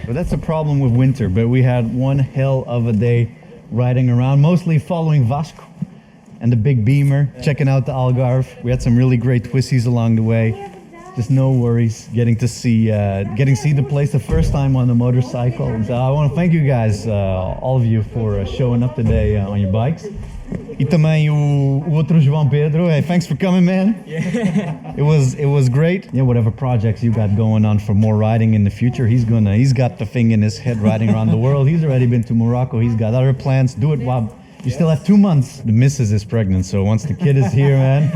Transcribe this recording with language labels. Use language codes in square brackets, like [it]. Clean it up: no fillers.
[en] But that's a problem with winter. But we had one hell of a day riding around, mostly following Vasco and the big Beemer, checking out the Algarve. We had some really great twisties along the way. Just no worries, getting to see the place the first time on the motorcycle. So I want to thank you guys, all of you, for showing up today on your bikes. [pt] E também o outro João Pedro. [en] Hey, thanks for coming, man. Yeah. It was great. Yeah, whatever projects you got going on for more riding in the future, he's got the thing in his head riding around the world. He's already been to Morocco. He's got other plans. Do it while you still have 2 months. The missus is pregnant, so once the kid is here, man,